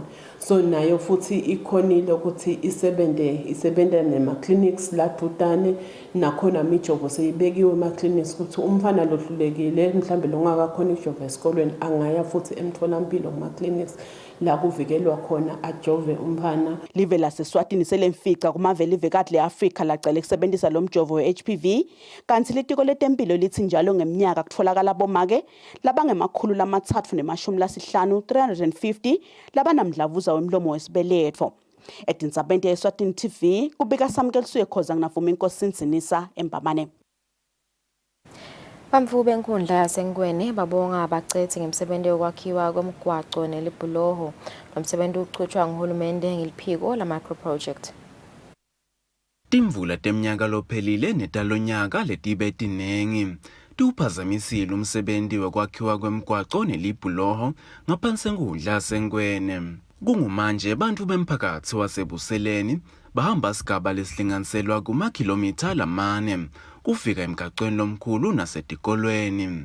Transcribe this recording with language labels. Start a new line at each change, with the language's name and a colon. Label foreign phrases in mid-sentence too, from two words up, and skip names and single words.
Swati: So nayo futhi ikhonile ukuthi isebende nema-clinics ladutane nakhona imijovo seyibekiwe ema-clinics ukuthi umfana lohlulekile mhlambe longakakhona ijova esikolweni angaya futhi emtholampilo kuma-clinics la kuvikelwa khona ajove umfana. Live laseSwatini selemfica kumavele ivekati le-Afrika lacele kusebenzisa lo mjovo we-HPV kanti litiko letempilo lithi njalo ngeminyaka kutfolakala bomake labangemakhulu 350 labanamdlavuza wemlomo wesibeletho. Etindzabeni Eswatini TV kubika Samkeliswe khoza nginavuma inkosi Nzinisa eMbamane. Bamfu benkundla yaseNgwene babonga abacethe ngemsebenzi yokwakhiwa kwemigwaco nelibhuloho. Lomsebenzi uqhutshwa nguhulumende ngeliphiko la
English: micro project.
Swati: Timvula temnyaka lophelile netalonyaka letibe tinengi tuphazamisile umsebenzi wokwakhiwa kwemigwaco nelibhuloho ngaphansi kwenkundla yaseNgwene. Kungumanje bantu bemphakathi waseBuseleni bahamba sigaba lesihlinganiselwa kumakhilomitha lamane kufika emgaqweni lomkhulu nasetikolweni.